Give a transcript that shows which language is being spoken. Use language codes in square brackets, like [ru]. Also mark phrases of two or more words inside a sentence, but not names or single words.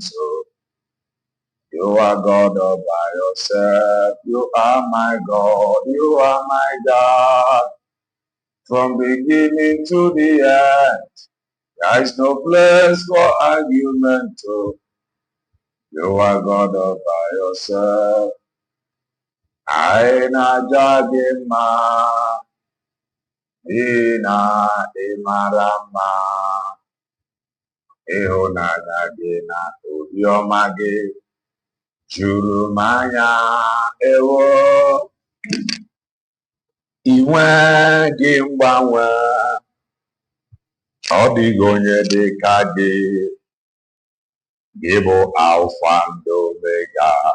[en] Oh, you are God all by yourself. You are my God. You are my God from beginning to the end. There is no place for argument. Oh, you are God all by yourself. [ig] Aina jagema, ina imarama, ihunanya gị na obiọma gị juru m anya ewo. Inwe gị mgbanwe, ọ dịghị onye dị ka gị. Gị bụ Alfa and Omega.